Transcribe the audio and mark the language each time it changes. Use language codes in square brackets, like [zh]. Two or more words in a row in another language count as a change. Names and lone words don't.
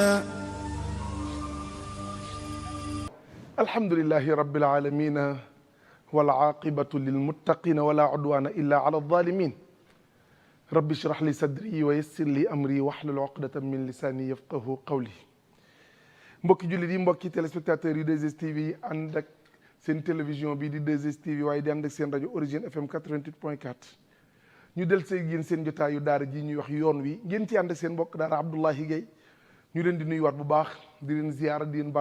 [ar] الحمد لله رب العالمين والعاقبة للمتقين ولا عدوان إلا على الظالمين رب اشرح لي صدري ويسر لي أمري واحلل عقدة من لساني يفقه قولي [wo] mbokki jullit yi mbokki téléspectateurs yi 2STV yi ànd ak seen télévision bii di 2STV waaye di ànd ak seen rajo Origine FM 88.4 ñu del see yéen seen jotaayu daara ji ñuy wax yoon wi ngeen ci ànd ak seen mbokk daara Abdoulahi Gaye ñu leen di nuyuwaat bu baax di leen ziyaara di leen baalu